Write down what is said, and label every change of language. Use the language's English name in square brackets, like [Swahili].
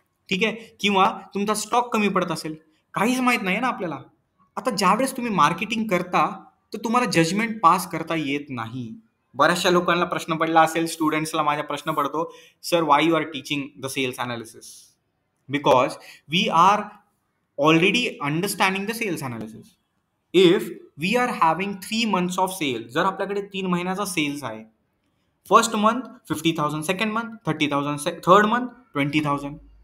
[Marathi] ठीक आहे, किंवा तुमचा स्टॉक कमी पडत असेल. काहीच माहित नाही ना आपल्याला. आता ज्यावेळेस तुम्ही मार्केटिंग करता, तर तुम्हाला जजमेंट पास करता येत नाही. बऱ्याचशा लोकांना प्रश्न पडला असेल, स्टुडंट्सला माझा प्रश्न पडतो, [English] Sir why you are teaching the sales analysis? Because we are already understanding the sales analysis. If we are having 3 months of sale, [Marathi] जर आपल्याकडे 3 महिन्याचा सेल्स आहे, [English] First month 50,000, second month 30,000, third month 20,000.